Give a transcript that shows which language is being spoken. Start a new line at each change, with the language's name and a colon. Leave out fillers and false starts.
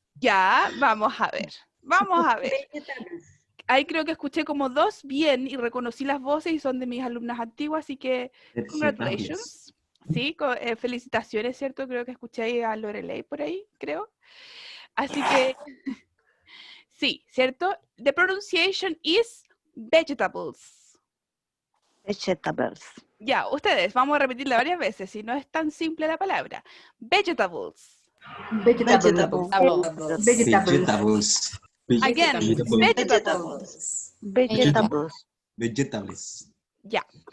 Spanish: Ya, vamos a ver. Vamos a ver. Ahí creo que escuché como 2 bien y reconocí las voces y son de mis alumnas antiguas, así que congratulations. Sí, felicitaciones, ¿cierto? Creo que escuché ahí a Lorelei por ahí, creo. Así que, sí, ¿cierto?
English: The pronunciation is vegetables. Vegetables.
Spanish: Ya, ustedes, vamos a repetirla varias veces, si no es tan simple la palabra.
English: Vegetables. Vegetables. Vegetables. Again, vegetables. Vegetables. Vegetables.
Spanish: Ya.